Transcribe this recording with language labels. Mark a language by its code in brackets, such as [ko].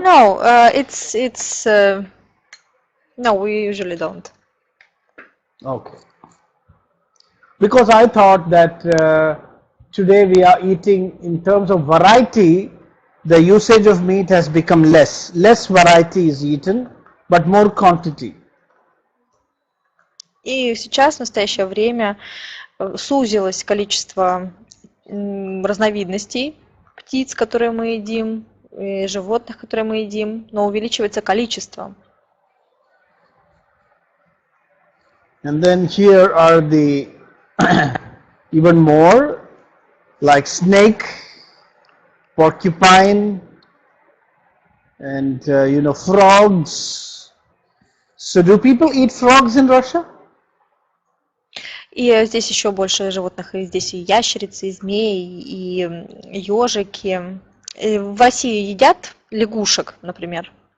[en] No, it's no, we usually don't. Okay. Because I thought that today we are eating in terms of variety, the usage of meat has become less. Less variety is eaten, but more quantity. [ru] И сейчас, в настоящее время, сузилось количество разновидностей птиц, которые мы едим, и животных, которые мы едим, но увеличивается количество. [en] And then here are the even more like snake, porcupine, and frogs. So do people eat frogs in Russia? [ru] И здесь еще больше животных. И здесь и ящерицы, и змеи, и ежики. В России едят лягушек, например.